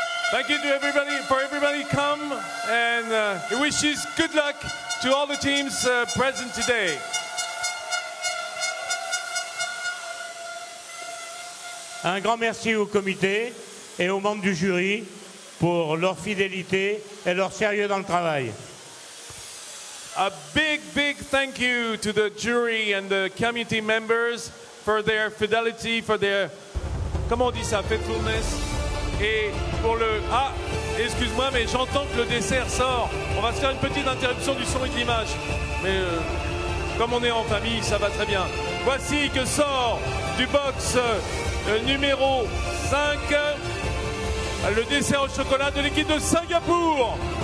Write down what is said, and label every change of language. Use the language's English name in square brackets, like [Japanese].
[English] Thank you to everybody come, and he wishes good luck to all the teams present today. [French] Un grand merci au comité et aux membres du jury pour leur fidélité et leur sérieux dans le travail. [English] A big thank you to the jury and the committee members for their fidelity, for their, [French] comment on dit ça, [English] faithfulness. [French] Et pour le... Ah, excuse-moi, mais j'entends que le dessert sort. On va se faire une petite interruption du son et de l'image. Mais comme on est en famille, ça va très bien. Voici que sort du box numéro 5, le dessert au chocolat de l'équipe de Singapour.